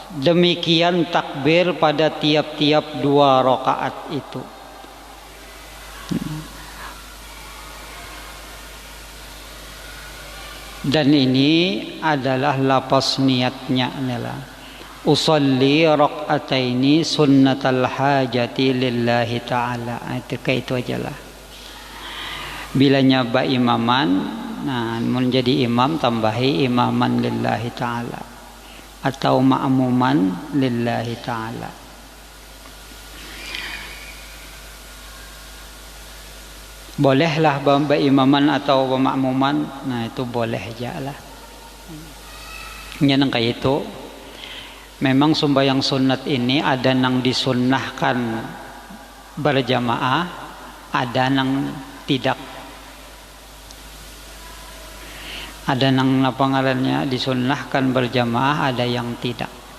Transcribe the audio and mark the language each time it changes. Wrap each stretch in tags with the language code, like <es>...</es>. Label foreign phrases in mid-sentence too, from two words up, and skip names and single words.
<id>Demikian takbir pada tiap-tiap 2 rakaat itu. Dan ini adalah lafaz niatnya adalah</id> <ar>أصلي ركعتين سنة الحاجة لله تعالى.</ar> <bjn>Itu kayak itu aja lah. Bila nyaba imaman, nah menjadi imam tambahi</bjn> <ar>إماما لله تعالى</ar> <bjn>atau</bjn> <ar>مأموما لله تعالى.</ar> <bjn>Bolehlah bamba imaman atau ma'muman, nah itu boleh aja lah. Yang kayak itu memang sembahyang sunat ini ada nang disunnahkan berjamaah, ada nang tidak. Ada nang ngarannya disunnahkan berjamaah, ada yang tidak.</bjn>